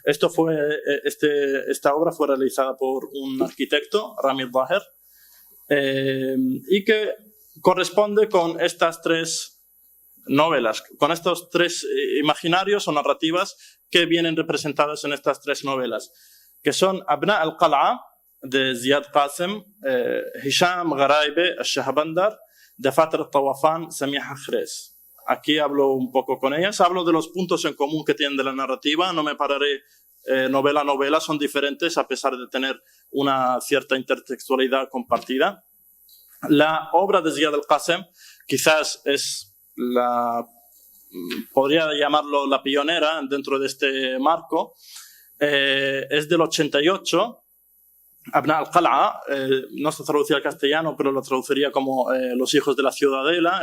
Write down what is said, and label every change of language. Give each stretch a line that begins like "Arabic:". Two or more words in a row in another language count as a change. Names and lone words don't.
Spanish: Esta obra fue realizada por un arquitecto, Rami Daher, y que corresponde con estas tres novelas, con estos tres imaginarios o narrativas que vienen representadas en estas tres novelas, que son Abna al-Qal'a, de Ziad Qasem, Hisham Gharaibeh al-Shahbandar, de Fatr al-Tawafan, Samiha Khrez. Aquí hablo un poco con ellas, hablo de los puntos en común que tienen de la narrativa, no me pararé novela a novela, son diferentes a pesar de tener una cierta intertextualidad compartida. La obra de Ziad al-Qasem quizás es podría llamarlo la pionera dentro de este marco, es del 88, Abna al-Qal'a, no se traducía al castellano, pero lo traduciría como Los hijos de la ciudadela.